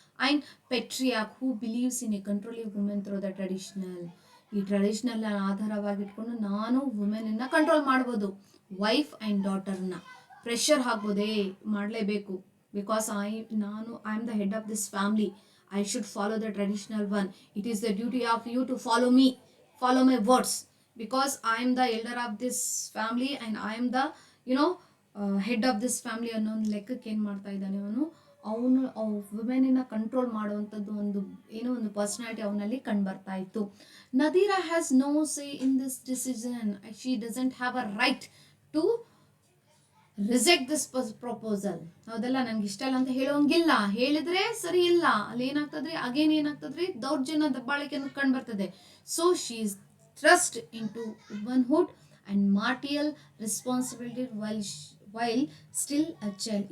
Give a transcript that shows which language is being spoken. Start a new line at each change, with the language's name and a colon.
English: And patriarch who believes in a controlling women through the traditional.
Kannada: ಈ traditional ಆಧಾರವಾಗಿಟ್ಕೊಂಡು ನಾನು ವುಮೆನನ್ನು control ಮಾಡ್ಬೋದು, wife and ಡಾಟರ್ನ pressure ಹಾಕ್ಬೋದೇ, ಮಾಡಲೇಬೇಕು.
English: Because I am the head of this family, I should follow the traditional one. It is the duty of you to follow me, follow my words, because I am the elder of this family and I am the head of this family
Kannada: ಅನ್ನೋ ಒಂದು ಲೆಕ್ಕಕ್ಕೆ ಏನು ಮಾಡ್ತಾ ಇದ್ದಾನೆ ಅವನು ವುಮೆನಿನ control ಮಾಡುವಂಥದ್ದು ಒಂದು personality ಅವನಲ್ಲಿ ಕಂಡು ಬರ್ತಾ ಇತ್ತು.
English: Nadira has no say in this decision. She doesn't have a right to reject this proposal.
Kannada: ಹೌದಲ್ಲ, ನನ್ಗೆ ಇಷ್ಟ ಇಲ್ಲ ಅಂತ ಹೇಳೋಂಗಿಲ್ಲ, ಹೇಳಿದ್ರೆ ಸರಿ ಇಲ್ಲ, ಅಲ್ಲಿ ಏನಾಗ್ತದ್ರಿ, ಅಗೇನ್ ಏನಾಗ್ತದ್ರಿ, ದೌರ್ಜನ್ಯ ದಬ್ಬಾಳಿಕೆ ಅನ್ನೋದು ಕಂಡು ಬರ್ತದೆ.
English: So she is thrust into womanhood and marital responsibility while still a child.